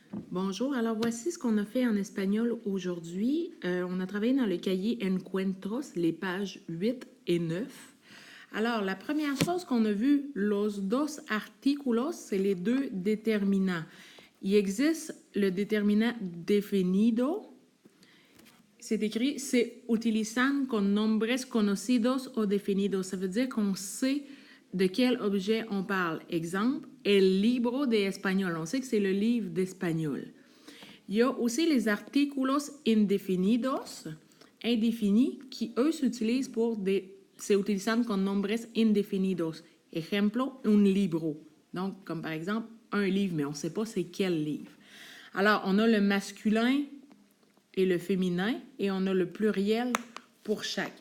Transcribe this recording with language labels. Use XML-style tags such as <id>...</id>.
<fr>Bonjour, alors voici ce qu'on a fait en espagnol aujourd'hui. On a travaillé dans le cahier Encuentros, les pages 8 et 9. Alors, la première chose qu'on a vue,</fr> <es>los dos artículos,</es> <fr>c'est les deux déterminants. Il existe le déterminant definido. C'est écrit,</fr> <es>se utilizan con nombres conocidos o definidos.</es> <fr>Ça veut dire qu'on sait de quel objet on parle.</fr> <es>Exemple, el libro de español.</es> <fr>On sait que c'est le livre d'espagnol. Il y a aussi les</fr> <es>artículos indefinidos,</es> <fr>indéfinis, qui eux s'utilisent pour</fr> <es>se utilizan con nombres indefinidos. Ejemplo, un libro.</es> <fr>Donc, comme par exemple, un livre, mais on ne sait pas c'est quel livre. Alors, on a le masculin et le féminin, et on a le pluriel pour chaque.</fr>